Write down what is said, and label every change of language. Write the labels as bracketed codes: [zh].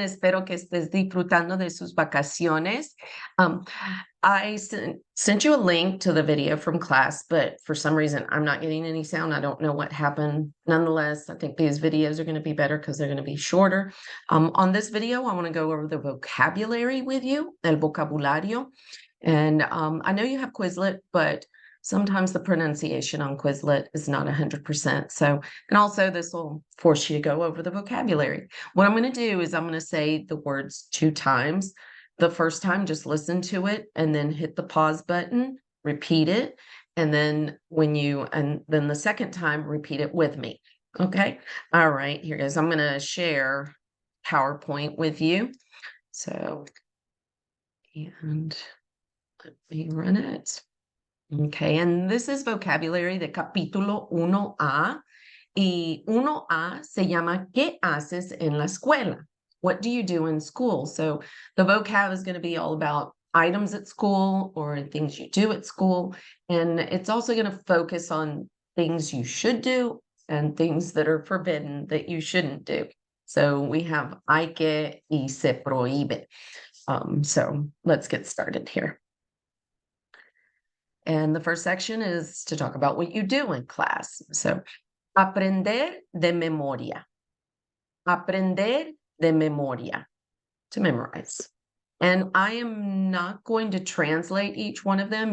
[es] Espero que estés disfrutando de sus vacaciones. [en] I sent you a link to the video from class, but for some reason, I'm not getting any sound. I don't know what happened. Nonetheless, I think these videos are going to be better because they're going to be shorter. On this video, I want to go over the vocabulary with you, el vocabulario. And I know you have Quizlet, but sometimes the pronunciation on Quizlet is not 100%. So, and also this will force you to go over the vocabulary. What I'm going to do is I'm going to say the words 2 times. The first time, just listen to it and then hit the pause button, repeat it. And then then the second time, repeat it with me. Okay. All right, here goes. I'm going to share PowerPoint with you. So, and let me run it. Okay, and this is vocabulary de capítulo 1A. [es] Y 1A se llama ¿Qué haces en la escuela? [en] What do you do in school? So the vocab is going to be all about items at school or things you do at school. And it's also going to focus on things you should do and things that are forbidden that you shouldn't do. So we have hay que y se prohíbe. So let's get started here. And the first section is to talk about what you do in class. [es] So, aprender de memoria. Aprender de memoria. [en] To memorize. And I am not going to translate each one of them.